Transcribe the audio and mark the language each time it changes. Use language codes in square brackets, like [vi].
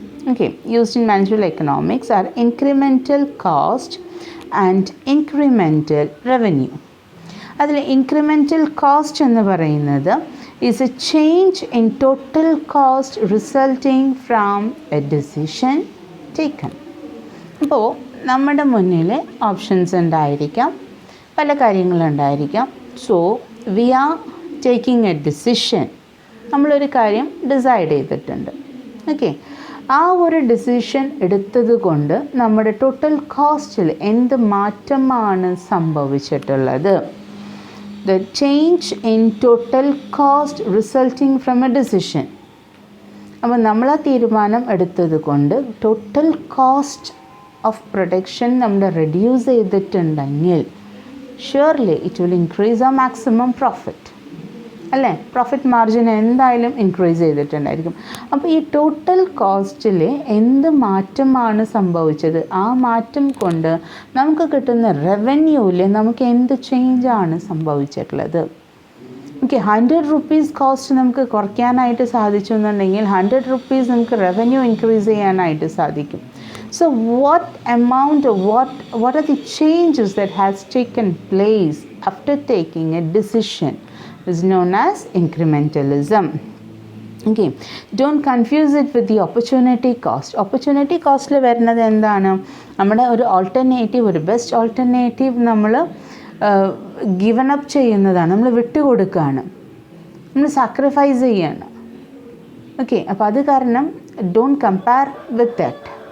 [en] Okay, used in managerial economics are incremental cost and incremental revenue. [ml] അതിൽ [en] incremental cost [ml] എന്ന് പറയുന്നത് [en] is a change in total cost resulting from a decision taken. [ml] അപ്പോൾ നമ്മുടെ മുന്നിൽ options ഉണ്ടായിരിക്കാം, പല കാര്യങ്ങളുണ്ടായിരിക്കാം. [en] so we are taking a decision, [ml] നമ്മളൊരു കാര്യം ഡിസൈഡ് ചെയ്തിട്ടുണ്ട്. ഓക്കെ, ആ ഒരു ഡിസിഷൻ എടുത്തത് കൊണ്ട് നമ്മുടെ ടോട്ടൽ കോസ്റ്റിൽ എന്ത് മാറ്റമാണ് സംഭവിച്ചിട്ടുള്ളത്? [en] The change in total cost resulting from a decision. [ml] അപ്പോൾ നമ്മൾ ആ തീരുമാനം എടുത്തത് കൊണ്ട് ടോട്ടൽ കോസ്റ്റ് ഓഫ് പ്രൊഡക്ഷൻ നമ്മൾ റെഡ്യൂസ് ചെയ്തിട്ടുണ്ടെങ്കിൽ [en] surely it will increase our maximum profit. [ml] അല്ലേ? പ്രോഫിറ്റ് മാർജിൻ എന്തായാലും ഇൻക്രീസ് ചെയ്തിട്ടുണ്ടായിരിക്കും. അപ്പോൾ ഈ ടോട്ടൽ കോസ്റ്റിൽ എന്ത് മാറ്റമാണ് സംഭവിച്ചത്, ആ മാറ്റം കൊണ്ട് നമുക്ക് കിട്ടുന്ന റവന്യൂവിൽ നമുക്ക് എന്ത് ചേഞ്ചാണ് സംഭവിച്ചിട്ടുള്ളത്? ഓക്കെ, 100 റുപ്പീസ് കോസ്റ്റ് നമുക്ക് കുറയ്ക്കാനായിട്ട് സാധിച്ചു എന്നുണ്ടെങ്കിൽ 100 റുപ്പീസ് നമുക്ക് റവന്യൂ ഇൻക്രീസ് ചെയ്യാനായിട്ട് സാധിക്കും. [en] So what amount, what are the changes that has taken place after taking a decision is known as incrementalism. Okay, don't confuse it with the opportunity cost. [ml] Opportunity cost വരുന്നത് എന്താണ്? നമ്മുടെ ഒരു alternative, ഒരു best alternative നമ്മൾ given up ചെയ്യുന്നതാണ്, നമ്മൾ വിട്ടുകൊടുക്കുകയാണ്, നമ്മൾ sacrifice ചെയ്യാണ്. ഓക്കെ, അപ്പോൾ അത് കാരണം [en] Don't compare with that.